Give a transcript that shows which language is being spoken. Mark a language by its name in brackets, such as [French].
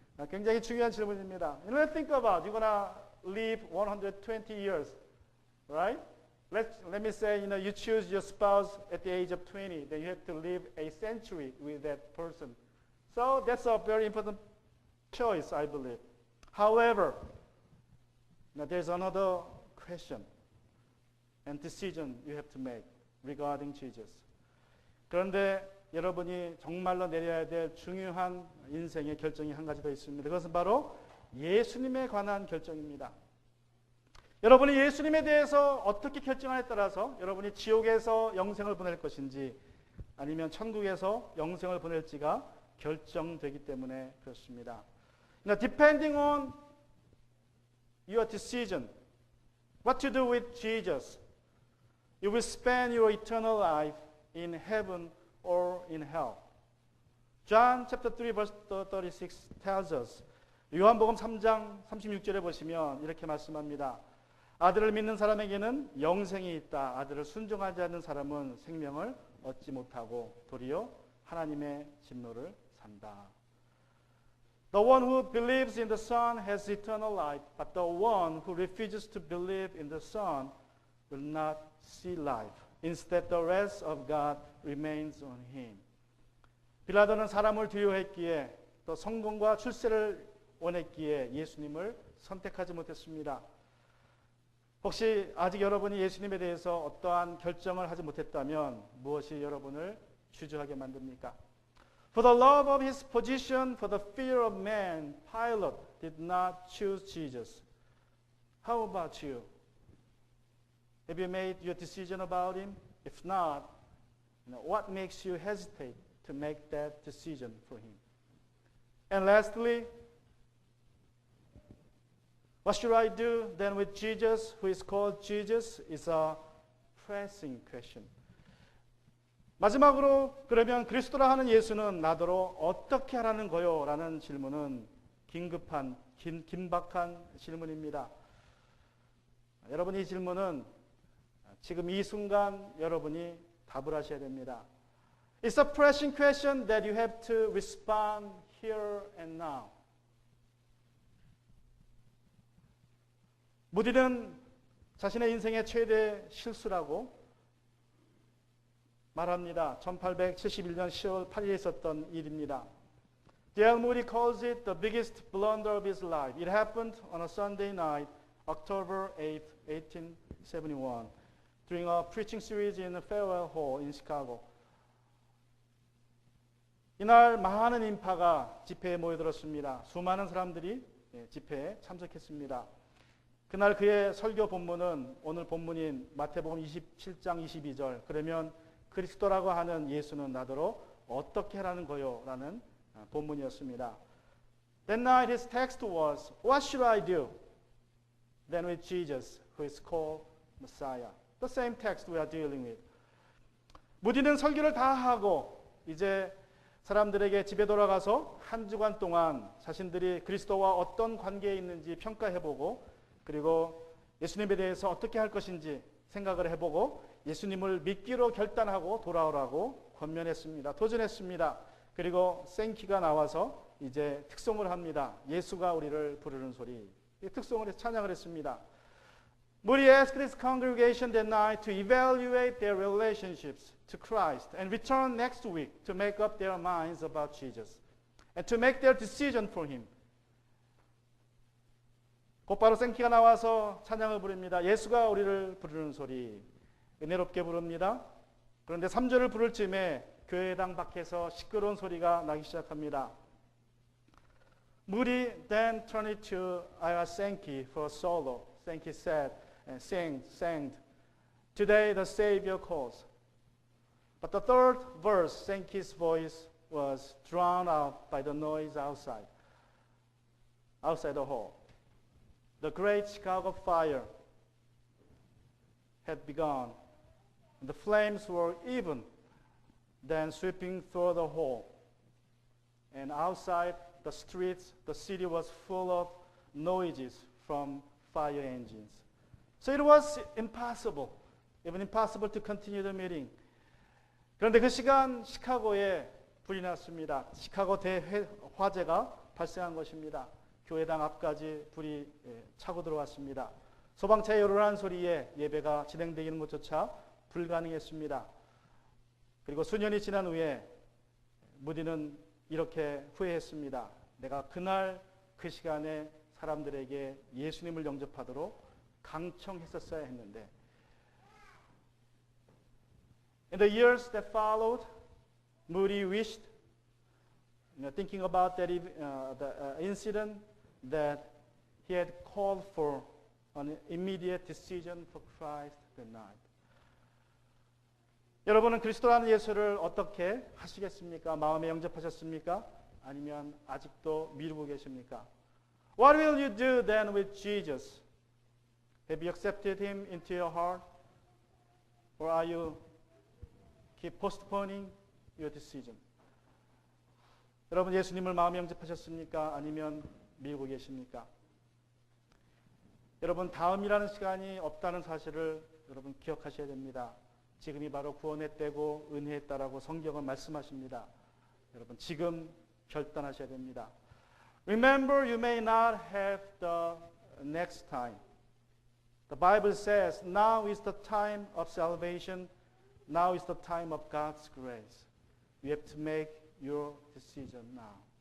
[Korean] 굉장히 중요한 질문입니다. [English] Think about you're gonna live 120 years, right? Let me say, you choose your spouse at the age of 20, then you have to live a century with that person. So that's a very important choice, I believe. However, there's another question and decision you have to make regarding Jesus. [Korean] 그런데 여러분이 정말로 내려야 될 중요한 인생의 결정이 한 가지 더 있습니다. 그것은 바로 예수님에 관한 결정입니다. 여러분이 예수님에 대해서 어떻게 결정하냐에 따라서 여러분이 지옥에서 영생을 보낼 것인지 아니면 천국에서 영생을 보낼지가 결정되기 때문에 그렇습니다. [English] Depending on your decision, what to do with Jesus, you will spend your eternal life in heaven or in hell. John chapter 3 verse 36 tells us. [Korean] 요한복음 3장 36절에 보시면 이렇게 말씀합니다. 아들을 믿는 사람에게는 영생이 있다. 아들을 순종하지 않는 사람은 생명을 얻지 못하고 도리어 하나님의 진노를 산다. [English] The one who believes in the Son has eternal life, but the one who refuses to believe in the Son will not see life. Instead, the wrath of God remains on him. [Korean] 빌라도는 사람을 두려워했기에 또 성공과 출세를 원했기에 예수님을 선택하지 못했습니다. 혹시 아직 여러분이 예수님에 대해서 어떠한 결정을 하지 못했다면 무엇이 여러분을 주저하게 만듭니까? [English] For the love of his position, for the fear of man, Pilate did not choose Jesus. How about you? Have you made your decision about him? If not, what makes you hesitate to make that decision for him? And lastly, what should I do then with Jesus, who is called Jesus, is a pressing question. [Korean] 마지막으로 그러면 그리스도라 하는 예수는 나더러 어떻게 하라는 거요? 라는 질문은 긴급한, 긴박한 질문입니다. 여러분 이 질문은 지금 이 순간 여러분이 답을 하셔야 됩니다. [English] It's a pressing question that you have to respond here and now. [Korean] 무디는 자신의 인생의 최대 실수라고 말합니다. 1871년 10월 8일에 있었던 일입니다. [English] D.L. Moody calls it the biggest blunder of his life. It happened on a Sunday night, October 8, 1871, during a preaching series in the Farewell Hall in Chicago. [Korean] 이날 많은 인파가 집회에 모여들었습니다. 수많은 사람들이 집회에 참석했습니다. 그날 그의 설교 본문은 오늘 본문인 마태복음 27장 22절. 그러면 그리스도라고 하는 예수는 나더러 어떻게 하라는 거요? 라는 본문이었습니다. [English] That night his text was, What should I do then with Jesus, who is called Messiah? The same text we are dealing with. [Korean] 무디는 설교를 다 하고 이제 사람들에게 집에 돌아가서 한 주간 동안 자신들이 그리스도와 어떤 관계에 있는지 평가해보고 그리고 예수님에 대해서 어떻게 할 것인지 생각을 해보고 예수님을 믿기로 결단하고 돌아오라고 권면했습니다. 도전했습니다. 그리고 생키가 나와서 이제 특송을 합니다. 예수가 우리를 부르는 소리. 이 특송을 찬양을 했습니다. [English] Moody asked his congregation that night to evaluate their relationships to Christ and return next week to make up their minds about Jesus and to make their decision for him. [Korean] 곧바로 생키가 나와서 찬양을 부릅니다. 예수가 우리를 부르는 소리 은혜롭게 부릅니다. 그런데 3절을 부를 쯤에 교회당 밖에서 시끄러운 소리가 나기 시작합니다. [English] Moody then turned it to Ira Sankey for a solo. Sankey said and sang, Today the Savior calls. But the third verse, Sankey's voice was drowned out by the noise outside the hall. The great Chicago fire had begun. The flames were even then sweeping through the hall. And outside the streets, the city was full of noises from fire engines. So it was impossible, even impossible to continue the meeting. [Korean] 그런데 그 시간 시카고에 불이 났습니다. 시카고 대화재가 발생한 것입니다. 교회당 앞까지 불이 차고 들어왔습니다. 소방차의 요란한 소리에 예배가 진행되는 것조차 불가능했습니다. 그리고 수년이 지난 후에 무디는 이렇게 후회했습니다. 내가 그날 그 시간에 사람들에게 예수님을 영접하도록 강청했었어야 했는데. [English] In the years that followed, Moody wished, thinking about that incident, that he had called for an immediate decision for Christ that night. [Korean] 여러분은 그리스도라는 예수를 어떻게 하시겠습니까? 마음에 영접하셨습니까? 아니면 아직도 미루고 계십니까? [English] What will you do then with Jesus? Have you accepted him into your heart? Or are you keep postponing your decision? [Korean] 여러분 예수님을 마음에 영접하셨습니까? 아니면 미루고 계십니까? 여러분 다음이라는 시간이 없다는 사실을 여러분 기억하셔야 됩니다. 지금이 바로 구원의 때고 은혜의 때라고 성경은 말씀하십니다. 여러분 지금 결단하셔야 됩니다. [English] Remember, you may not have the next time. The Bible says, now is the time of salvation. Now is the time of God's grace. You have to make your decision now.